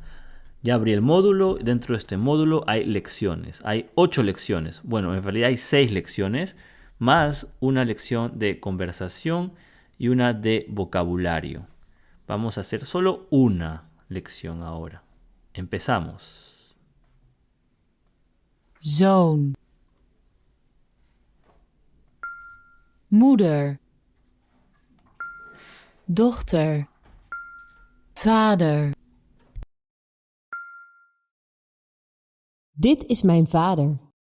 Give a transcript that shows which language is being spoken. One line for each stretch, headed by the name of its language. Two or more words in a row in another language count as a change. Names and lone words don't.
Spanish: Ya abrí el módulo, dentro de este módulo hay lecciones, hay 8 lecciones, bueno, en realidad hay 6 lecciones, más una lección de conversación y una de vocabulario. Vamos a hacer solo una lección ahora. Empezamos.
Dutch: Zoon, moeder, dochter, vader. Dit is mijn vader.